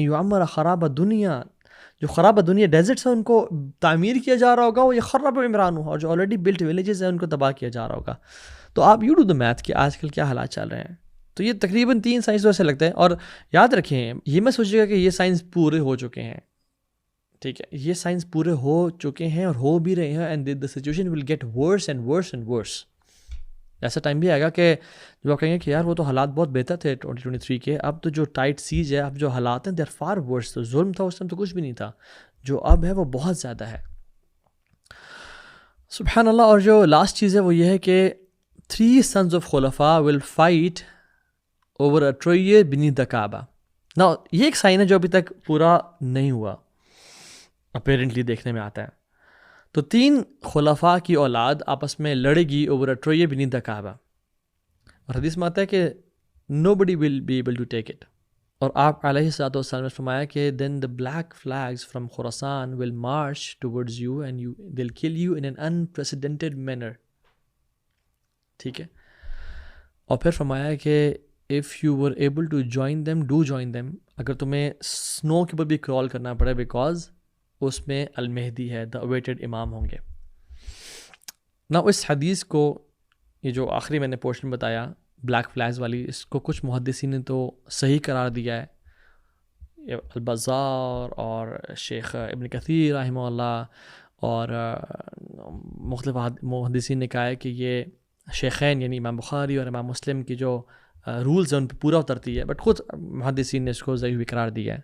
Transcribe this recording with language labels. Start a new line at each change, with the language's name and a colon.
Urdu: یعمر خراب دنیا، جو خراب دنیا ڈیزرٹس ہیں ان کو تعمیر کیا جا رہا ہوگا، وہ یہ خراب عمران ہو، اور جو
English: already built villages
Urdu: ہیں ان کو تباہ کیا جا رہا ہوگا. تو آپ
English: you do the math
Urdu: کہ آج کل کیا حالات چل رہے ہیں. تو یہ تقریباً 3 سائنس ایسے لگتے ہیں. اور یاد رکھیں یہ میں سوچے گا کہ یہ سائنس پورے ہو چکے ہیں، ٹھیک ہے، یہ سائنس پورے ہو چکے ہیں اور ہو بھی رہے ہیں.
English: And the situation will get worse and worse and worse.
Urdu: ایسا ٹائم بھی آئے گا کہ جو آپ کہیں گے کہ یار وہ تو حالات بہت بہتر تھے 2023 کے، اب تو جو ٹائٹ سیج ہے، اب جو حالات ہیں
English: They are far worse.
Urdu: تو ظلم تھا اس ٹائم تو کچھ بھی نہیں تھا، جو اب ہے وہ بہت زیادہ ہے. سبحان اللہ. اور جو لاسٹ چیز ہے وہ یہ ہے کہ 3
English: sons of
Urdu: خلفاء
English: will fight over a tree beneath the Kaaba.
Urdu: Now یہ ایک سائن ہے جو ابھی تک پورا نہیں ہوا، اپیرنٹلی دیکھنے میں آتا ہے. تو 3 خلفاء کی اولاد آپس میں لڑے گی
English: Over a tree beneath the Kaaba.
Urdu: اور حدیث میں آتا ہے کہ
English: nobody will be able to take it.
Urdu: اور آپ علیہ الصلوۃ والسلام نے فرمایا کہ
English: then the black flags from Khorasan will march towards you and they'll kill you in an unprecedented manner.
Urdu: ٹھیک ہے. اور پھر فرمایا کہ
English: if you were able to join them, do join them.
Urdu: اگر تمہیں سنو کے اوپر بھی کرال کرنا پڑے بیکاز اس میں المہدی ہے،
English: the awaited امام
Urdu: ہوں گے. نا اس حدیث کو، یہ جو آخری میں نے پورشن بتایا، بلیک فلیگز والی، اس کو کچھ محدثین نے تو صحیح قرار دیا ہے، البزار اور شیخ ابن کثیر رحمہ اللہ اور مختلف محدثین نے کہا ہے کہ یہ شیخین یعنی امام بخاری اور امام مسلم کی جو رولز ہیں ان پہ پورا اترتی ہے، بٹ خود محدثین نے اس کو ضعیف بھی قرار دیا ہے.